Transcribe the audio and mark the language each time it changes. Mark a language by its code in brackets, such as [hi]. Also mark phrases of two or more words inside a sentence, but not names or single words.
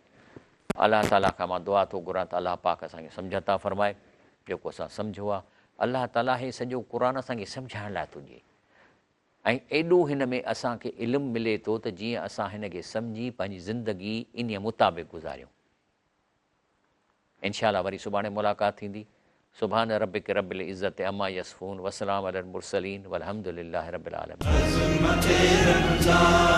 [sd] अलाह ताला खां मां दुआ थो घुरां त अलाह पाक असांखे सम्झ था फ़रमाए, जेको असां सम्झो आहे। अलाह ताला हे सॼो क़ुर असांखे सम्झाइण लाइ थो ॾिए ऐं एॾो हिन में असांखे इल्मु मिले थो त जीअं असां हिन खे सम्झी पंहिंजी ज़िंदगी इन मुताबिक़ गुज़ारियूं। इंशाअल्लाह वरी सुभाणे मुलाक़ात थींदी। [ar] سبحان ربك رب العزة عما يصفون، وسلام على المرسلين، والحمد لله رب العالمين.